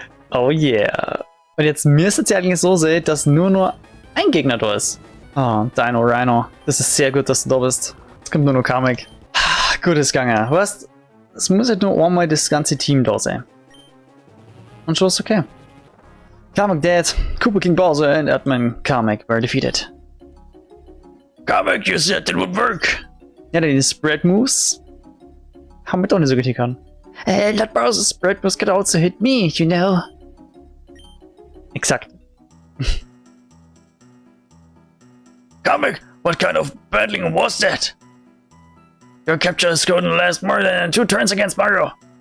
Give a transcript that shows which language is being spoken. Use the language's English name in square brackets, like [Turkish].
[English] Oh yeah. [German] Und jetzt müsste es ja eigentlich so sein, dass nur ein Gegner da ist. Oh, Dino Rhino. Das ist sehr gut, dass du da bist. Jetzt kommt nur noch Kamek. Gutes Gange. Weißt, es muss halt nur einmal das ganze Team da sein. Und schon ist okay. Kamek dead. [English] Koopa King Bowser and Admin Kamek were defeated. Kamek, you said it would work. [German] Ja, die Spread Moves haben wir doch nicht so gut können. [English] That Bowser's spread moves could also hit me, you know. [German] Exakt. [English] Kamek, what kind of battling was that? Your capture is going to last more than 2 turns against Mario.